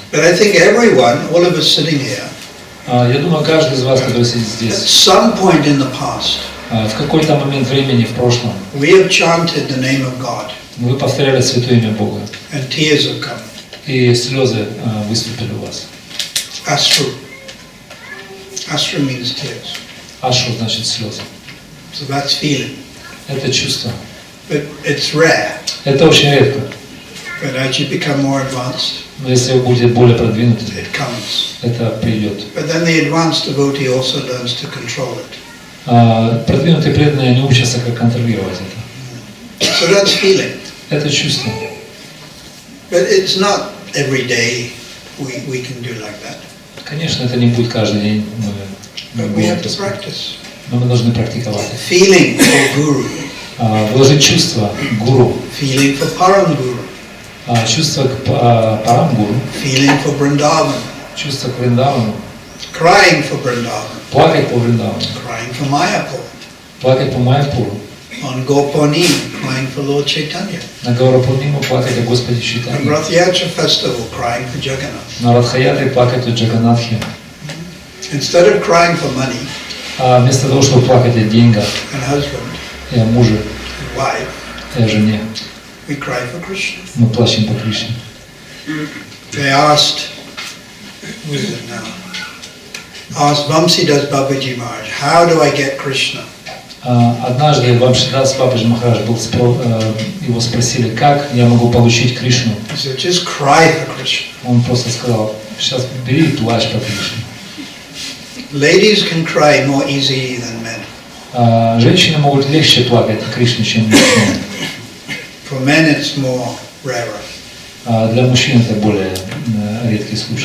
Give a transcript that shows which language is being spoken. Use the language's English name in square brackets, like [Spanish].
[English] But I think everyone, all of us sitting here, [Russian] Я думаю, каждый из вас, который сидит [English] at [Russian] здесь, [English] some point in the past, [Russian] в какой-то момент времени в прошлом, [English] we have chanted the name of God, [Russian] вы повторяли Святое Имя Бога, [English] and tears have come. [Russian] и слезы выступили у вас. [English] Ashru. Ashru means tears. [Russian] Ашу значит слезы. [English] So that's feeling. [Russian] Это чувство. [English] But it's rare. [Russian] Это очень редко. [English] But as you become more advanced, [Russian] Но если вы будете более продвинуты, [English] it comes. [Russian] это придет. [English] But then the advanced devotee also learns to control it. [Russian] Продвинутые преданные, они учатся, как контролировать это. [English] So that's feeling. [Russian] Это чувство. [English] But it's not every day we can do like that. [Russian] Конечно, это не будет каждый день. Мы [English] But we have to practice. [Russian] Но мы должны практиковать. [English] Feeling for Guru. [Russian] Вложить чувство к гуру. [English] Feeling for Param Guru. [Russian] Чувство к Парам Гуру. [English] Feeling for Vrindavan. [Russian] Чувство к Вриндавану. [English] Crying for Vrindavan. [Russian] Плакать по Вриндавану. [English] Crying for Mayapur. [Russian] Плакать по Майяпуру. [English] On Gopani, crying for Lord Chaitanya. [Russian] На Гаурапурниму плакать о Господе [English] On [Russian] Чайтанье. [English] Rath Yatra festival, crying for Jagannath. [Russian] На Радхаятре плакать о Джаганатхе. [English] Instead of crying for money [Russian] Вместо того, чтобы плакать о деньгах, [English] and husband [Russian] и о муже, [English] and wife, [Russian] и о жене, [English] we cry for Krishna. [Russian] мы плачем по Кришне. [English] They asked, who is it now? Asked Vamsi Das Babaji Maharaj, how do I get Krishna? [Russian] Однажды Вамшидас Бабаджи Махарадж его спросили, как я могу получить Кришну. [English] He said, just cry for Krishna. [Russian] Он просто сказал, сейчас бери и плачь по Кришне. [English] Ladies can cry more easily than men. [Russian] Женщины могут легче плакать о Кришне, чем мужчины. [English] For men it's more rarer. [Russian] Для мужчин это более редкий случай.